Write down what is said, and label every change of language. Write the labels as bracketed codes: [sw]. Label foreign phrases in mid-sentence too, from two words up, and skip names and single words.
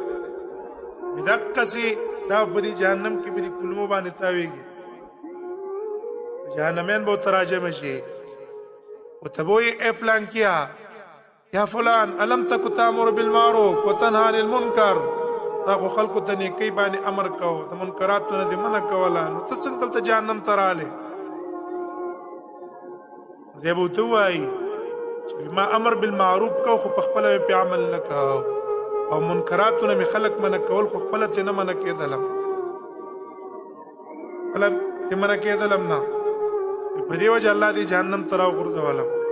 [ps] دقسې دا په دې جهنم کې به دې کلمو باندې تاویږي جهنمین به ورته راجمع شي ورته به وایي ای فلان کیا یا فلان [ar] الم تکو تامر بالمعروف وتنهى عن المنکر [ps] تا خو خلکو ته نیکۍ باندې امر کو د منکراتو نه دې منع کوله نو ته څنګه دلته جهنم ته راغلې دی به ورته ووایي چې ما [ar] امر بالمعروف [ps] کو خو په خپله مې پې عمل نه کو او منکراتو نه مې خلک منع کول خو خپله ترې نه منع کېدلم خپله ترې منع کېدلم نه په دې وجه الله دې جهنم ته راوغورځولم.